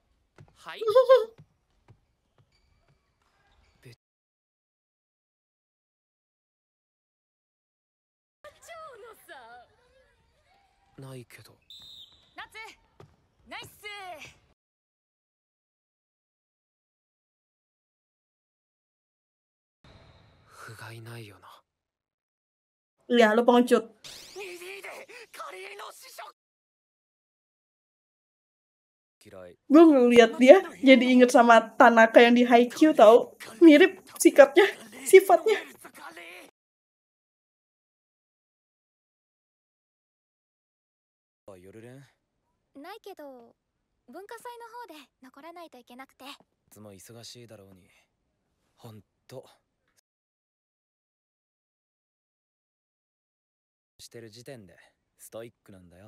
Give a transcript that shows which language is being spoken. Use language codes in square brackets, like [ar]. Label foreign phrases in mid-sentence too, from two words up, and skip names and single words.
[ja] はい。ないけど。夏ナイス。不甲斐ないよな。 [id] Ya, lo pengecut. Gue ngeliat dia jadi inget sama Tanaka yang di Haikyuu tau. Mirip sikapnya, sifatnya. Oh, [ja] ないけど文化祭の方で残らないといけなくて。いつも忙しいだろうに。ほんと。してる時点でストイックなんだよ。